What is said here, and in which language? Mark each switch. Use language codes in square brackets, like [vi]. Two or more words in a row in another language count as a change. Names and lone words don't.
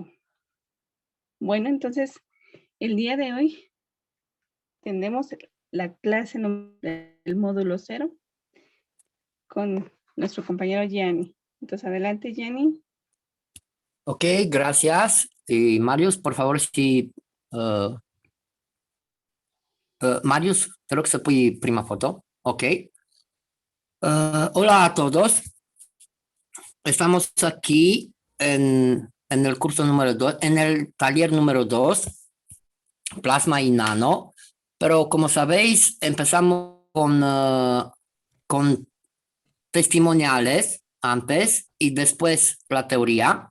[es] Bueno, entonces, el día de hoy tenemos la clase del módulo 0 con nuestro compañero Giani. Entonces, adelante, Giani. Ok, gracias. Y Marius, por favor, si... [ro] Marius, te rog să pui prima foto. [es] Ok. Hola a todos. Estamos aquí en el curso número 2, en el taller número 2, plasma y nano. Pero como sabéis, empezamos con testimoniales antes y después la teoría.